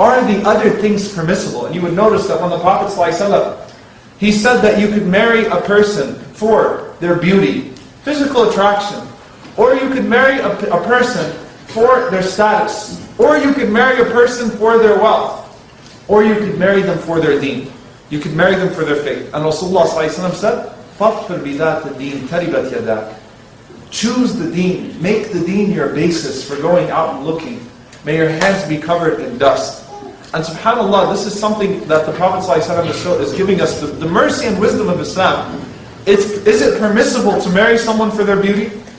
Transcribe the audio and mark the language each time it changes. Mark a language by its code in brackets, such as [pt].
[en] Are the other things permissible? And you would notice that when the Prophet ﷺ, he said that you could marry a person for their beauty, physical attraction, or you could marry a person for their status, or you could marry a person for their wealth, or you could marry them for their deen. You could marry them for their faith. And Rasulullah ﷺ said, [ar] فَاظْفِرْ بِذَاتِ الدِّينِ تَرِبَتْ يَدَاكَ. [en] Choose the deen, make the deen your basis for going out and looking. May your hands be covered in dust. And subhanAllah, this is something that the Prophet ﷺ is giving us, the mercy and wisdom of Islam. Is it permissible to marry someone for their beauty?